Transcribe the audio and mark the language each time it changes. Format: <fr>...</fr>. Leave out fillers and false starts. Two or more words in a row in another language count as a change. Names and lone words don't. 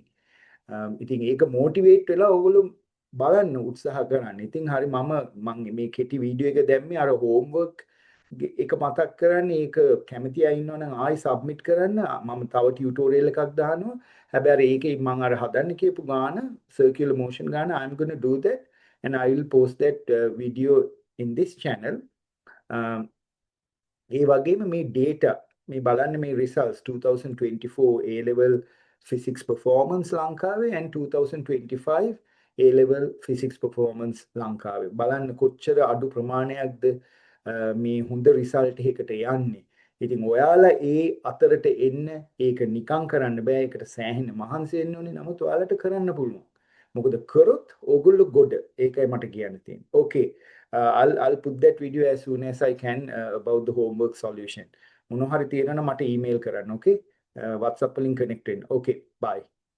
<si>ඉතින් ඒක මොටිවේට් වෙලා ඕගොල්ලෝ බලන්න උත්සාහ කරන්න. ඉතින් හරි මම මේ කෙටි වීඩියෝ එක දැම්මේ අර හෝම්වර්ක් එක මතක් කරන්නේ ඒක කැමති අය ඉන්නවනම් ආයි සබ්මිට් කරන්න. මම තව ටියුටෝරියල් එකක් දානවා. හැබැයි අර ඒකේ මම අර හදන්න කියපු ගාන</si> <en>circular motion</en> <si>ගාන</si> <en>I'm going to do that and I will post that video in this channel.</en> <si>ඒ වගේම මේ data මේ බලන්න මේ</si> <en>results 2024 A level physics performance</en> <si>ලංකාවේ</si> <en>and 2025 A level physics performance</en> <si>ලංකාවේ බලන්න කොච්චර අඩු ප්‍රමාණයක්ද මේ හොඳ result එකකට යන්නේ. ඉතින් ඔයාලා ඒ අතරට එන්න ඒක නිකන් කරන්න බෑ. ඒකට සෑහෙන මහන්සි වෙන්න ඕනේ. නමුත් ඔයාලට කරන්න පුළුවන්. මොකද කරොත් ඕගොල්ලෝ ගොඩ. ඒකයි මට කියන්න තියෙන්නේ.</si> <en>Okay. I'll put that video as soon as I can about the homework solution.</en> <si>මොනවා හරි තියෙනවා නම් මට email කරන්න. Okay. WhatsApp වලින් connect වෙන්න. Okay. Bye.</si>